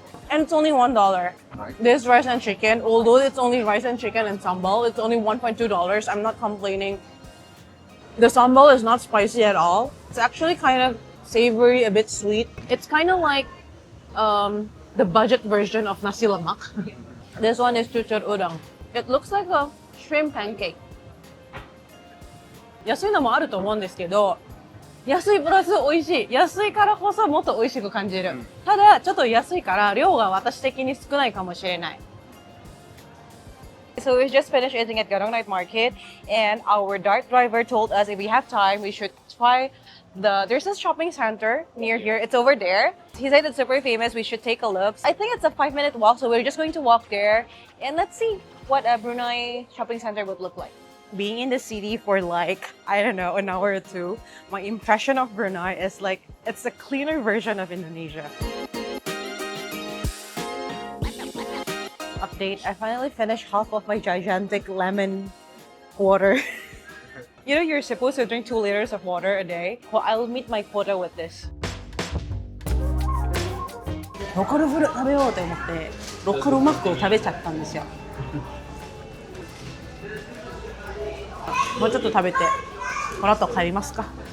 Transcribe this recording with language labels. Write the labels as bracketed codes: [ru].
[en] And it's only $1. This rice and chicken, although it's only rice and chicken and sambal, it's only $1.2. I'm not complaining. The sambal is not spicy at all. It's actually kind of savory, a bit sweet. It's kind of like the budget version of nasi lemak. This one is chuchur udang. It looks like a shrimp pancake. [ja] 安いのもあると思うんですけど、安いプラス美味しい。安いからこそもっと美味しく感じる。ただ、ちょっと安いから量が私的に少ないかもしれない。 [en] So we just finished eating at Gadong Night Market, and our Dart driver told us if we have time, we should try there's a shopping center near here. It's over there. He said it's super famous. We should take a look. I think it's a 5-minute walk, so we're just going to walk there, and let's see what a Brunei shopping center would look like. Being in the city for like, I don't know, an hour or two, my impression of Brunei is like, it's a cleaner version of Indonesia. Update, I finally finished half of my gigantic lemon water. You know, you're supposed to drink 2 liters of water a day. Well, I'll meet my quota with this. [ja] ローカルフル食べようと思ってローカルマックを食べちゃったんですよ。もうちょっと食べてこの後帰りますか。